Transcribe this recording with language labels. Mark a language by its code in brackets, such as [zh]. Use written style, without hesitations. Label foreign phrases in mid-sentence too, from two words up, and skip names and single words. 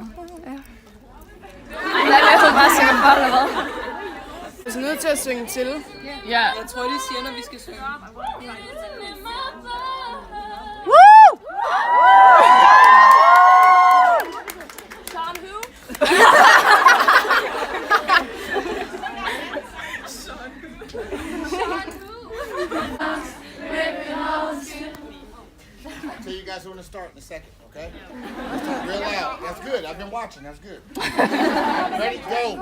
[da] Ja. Nej, jeg tror bare synge for, eller hvad? Jeg er nødt til at synge til. Ja. Jeg tror, de siger, når vi skal synge. Woo! [en] Shawn who? I'll tell you guys when to start in a second, okay? Let's start real loud. That's good. I've been watching. That's good. Ready? Go.